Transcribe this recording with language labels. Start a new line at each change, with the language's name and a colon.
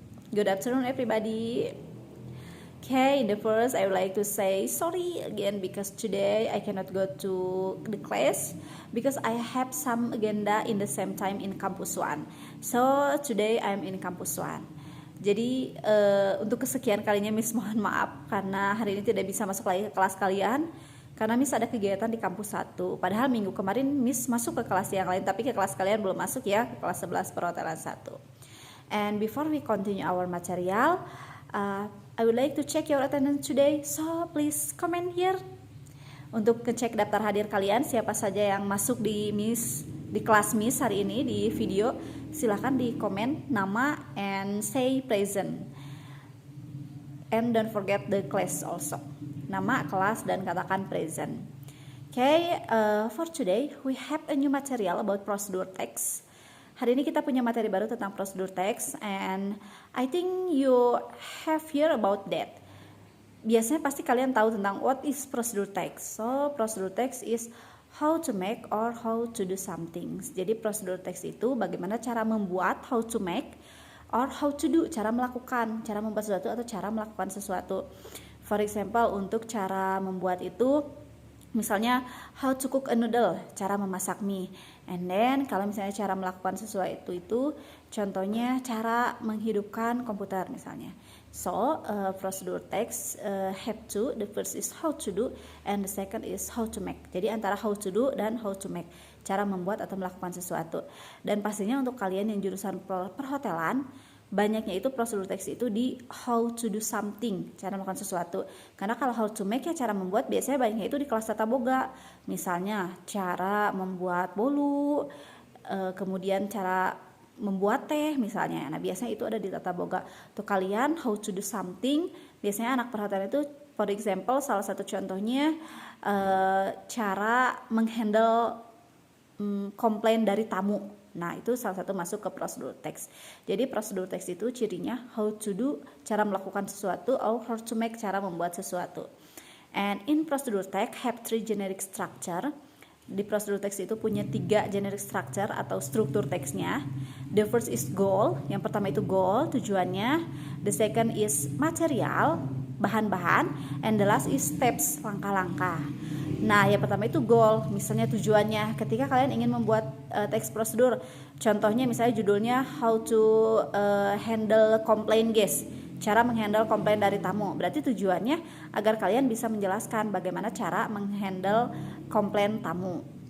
English: Good afternoon, everybody. Okay, in the first, I would like to say sorry again because today I cannot go to the class because I have some agenda in the same time in Campus One. So today I'm in Campus One.
Indonesian: Jadi untuk kesekian kalinya Miss mohon maaf karena hari ini tidak bisa masuk lagi ke kelas kalian karena Miss ada kegiatan di kampus 1. Padahal minggu kemarin Miss masuk ke kelas yang lain, tapi ke kelas kalian belum masuk ya, ke kelas 11 perhotelan 1.
English: And before we continue our material, I would like to check your attendance today. So please comment here.
Indonesian: Untuk ngecek daftar hadir kalian, siapa saja yang masuk di kelas Miss hari ini di video, silahkan di komen nama
English: and say present. And don't forget the class also.
Indonesian: Nama, kelas, dan katakan present.
English: Okay, for today we have a new material about procedure text.
Indonesian: Hari ini kita punya materi baru tentang prosedur text,
English: and I think you have heard about that.
Indonesian: Biasanya pasti kalian tahu tentang
English: what is procedure text. So procedure text is how to make or how to do something.
Indonesian: Jadi prosedur text itu bagaimana cara membuat,
English: how to make, or how to do,
Indonesian: cara melakukan, cara membuat sesuatu atau cara melakukan sesuatu.
English: For example,
Indonesian: untuk cara membuat itu, misalnya
English: how to cook a noodle,
Indonesian: cara memasak mie. And then kalau misalnya cara melakukan sesuatu itu, contohnya cara menghidupkan komputer misalnya.
English: So procedure text have to, the first is how to do and the second is how to make.
Indonesian: Jadi antara
English: how to do
Indonesian: dan
English: how to make,
Indonesian: cara membuat atau melakukan sesuatu. Dan pastinya untuk kalian yang jurusan perhotelan, banyaknya itu prosedur teks itu di
English: how to do something,
Indonesian: cara melakukan sesuatu. Karena kalau
English: how to make
Indonesian: ya cara membuat biasanya banyaknya itu di kelas tata boga. Misalnya cara membuat bolu, kemudian cara membuat teh misalnya. Nah biasanya itu ada di tata boga. Untuk kalian
English: how to do something,
Indonesian: biasanya anak perhotelan itu,
English: for example,
Indonesian: salah satu contohnya cara menghandle komplain dari tamu. Nah, itu salah satu masuk ke prosedur teks. Jadi prosedur teks itu cirinya
English: how to do,
Indonesian: cara melakukan sesuatu,
English: or how to make,
Indonesian: cara membuat sesuatu.
English: And in prosedur text have 3 generic structure.
Indonesian: Di prosedur teks itu punya 3
English: generic structure
Indonesian: atau struktur teksnya.
English: The first is goal,
Indonesian: yang pertama itu goal, tujuannya.
English: The second is material,
Indonesian: bahan-bahan,
English: and the last is steps,
Indonesian: langkah-langkah. Nah, yang pertama itu goal, misalnya tujuannya. Ketika kalian ingin membuat teks prosedur, contohnya misalnya judulnya
English: how to handle complaint guest,
Indonesian: cara menghandle komplain dari tamu. Berarti tujuannya agar kalian bisa menjelaskan bagaimana cara menghandle komplain tamu.